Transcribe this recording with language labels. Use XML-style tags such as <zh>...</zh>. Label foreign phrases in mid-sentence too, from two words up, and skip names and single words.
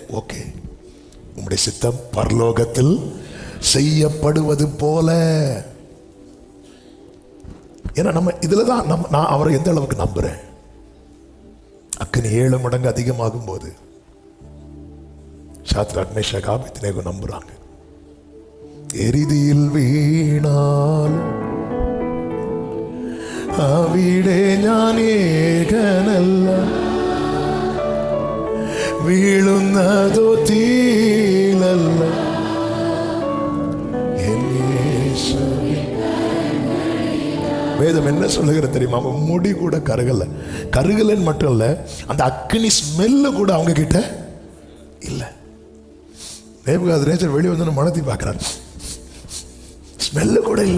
<ta>ஓகே, உங்களுடைய சித்தம் பரலோகத்தில் செய்யப்படுவது போல. ஏன்னா நம்ம இதுலதான் நான் அவரை எந்த அளவுக்கு நம்புறேன். அக்கினி 7 மடங்கு அதிகமாகும் போது சாத்ராக் மேஷாக் ஆபேத்நேகோ நம்புறாங்க.</ta> <ml>എരിതിയിൽ വീണാലും അവിടെ ഞാൻ ഏകനല്ല, വീഴുന്നതോ തീലല്ല,</ml> <ta>வேதம் என்ன சொல்லுகிறது தெரியுமா? அவன் முடி கூட கருகலன்னு மட்டும் இல்ல, அந்த அக்னி ஸ்மெல்லு கூட அவங்க கிட்ட இல்ல. நேபுகாத்நேச்சர் வெளியே வந்து மனத்தை பார்க்கிறார், ஸ்மெல்லு கூட இல்ல.</ta>